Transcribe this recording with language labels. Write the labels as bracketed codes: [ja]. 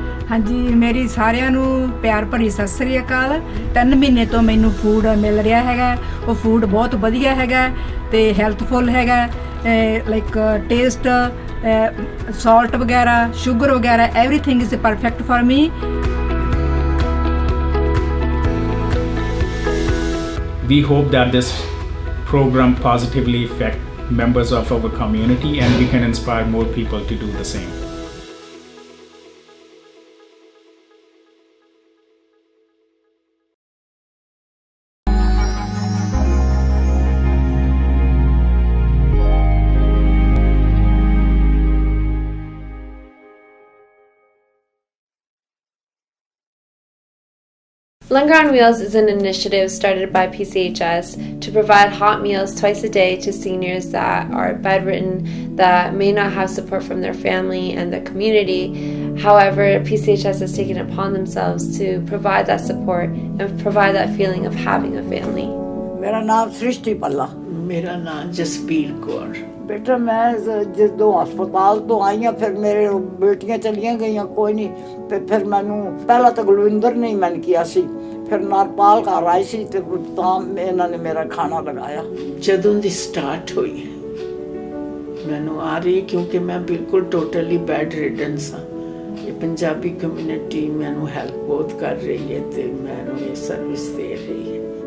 [pa] ਹਾਂਜੀ ਮੇਰੀ ਸਾਰਿਆਂ ਨੂੰ ਪਿਆਰ ਭਰੀ ਸਤਿ ਸ੍ਰੀ ਅਕਾਲ 3 ਮਹੀਨੇ ਤੋਂ ਮੈਨੂੰ ਫੂਡ ਮਿਲ ਰਿਹਾ ਹੈਗਾ ਉਹ ਫੂਡ ਬਹੁਤ ਵਧੀਆ ਹੈਗਾ ਤੇ ਹੈਲਥਫੁਲ ਹੈਗਾ ਲਾਈਕ ਟੇਸਟ ਸਾਲਟ ਵਗੈਰਾ ਸ਼ੂਗਰ ਵਗੈਰਾ [en] Everything is perfect for me We hope that this program positively affect members of our community and we can inspire more people to do the same. Langar on Wheels is an initiative started by PCHS to provide hot meals twice a day to seniors that are bedridden, that may not have support from their family and their community. However, PCHS has taken it upon themselves to provide that support and provide that feeling of having a family. [hi] मेरा नाम सृष्टि पल्ला मेरा नाम जसबीर कौर [pa] बेटा मैं ਜਦੋਂ ਹਸਪਤਾਲ ਤੋਂ ਆਈ ਹਾਂ ਫਿਰ ਮੇਰੇ ਬੇਟੀਆਂ ਚਲੀਆਂ ਗਈਆਂ ਕੋਈ ਨਹੀਂ ਤੇ ਫਿਰ ਮੈਨੂੰ ਪਹਿਲਾਂ ਤਾਂ ਗੁਲਵਿੰਦਰ ਨੇ ਮੈਨੂੰ ਕਿਹਾ ਸੀ ਫਿਰ ਨਰਪਾਲ ਘਰ ਆਈ ਸੀ ਤੇ ਤਾਂ ਇਹਨਾਂ ਨੇ ਮੇਰਾ ਖਾਣਾ ਲਗਾਇਆ ਜਦੋਂ ਦੀ ਸਟਾਰਟ ਹੋਈ ਮੈਨੂੰ ਆ ਰਹੀ ਕਿਉਂਕਿ ਮੈਂ ਬਿਲਕੁਲ ਟੋਟਲੀ ਬੈਡ ਰਿਡਨ ਸਾਂ ਇਹ ਪੰਜਾਬੀ ਕਮਿਊਨਿਟੀ ਮੈਨੂੰ ਹੈਲਪ ਬਹੁਤ ਕਰ ਰਹੀ ਹੈ ਤੇ ਮੈਨੂੰ ਇਹ ਸਰਵਿਸ ਦੇ ਰਹੀ ਹੈ